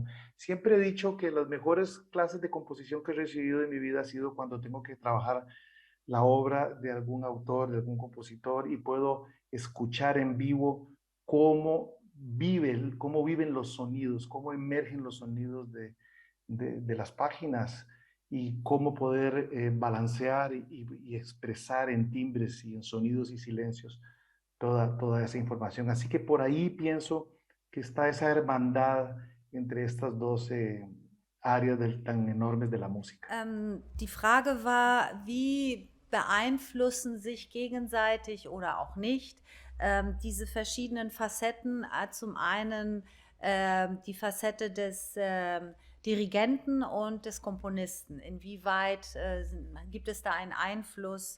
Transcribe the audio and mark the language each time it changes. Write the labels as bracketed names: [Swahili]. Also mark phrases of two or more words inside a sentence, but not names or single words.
[Spanish] Siempre he dicho que las mejores clases de composición que he recibido en mi vida ha sido cuando tengo que trabajar la obra de algún autor, de algún compositor, y puedo escuchar en vivo cómo viven los sonidos, cómo emergen los sonidos de las páginas y cómo poder balancear y expresar en timbres y en sonidos y silencios toda esa información. Así que por ahí pienso que está esa hermandad entre estas dos áreas tan enormes de la música. [German] Die Frage war, wie beeinflussen sich gegenseitig oder auch nicht diese verschiedenen Facetten. Zum einen die Facette des Dirigenten und des Komponisten. Inwieweit gibt es da einen Einfluss?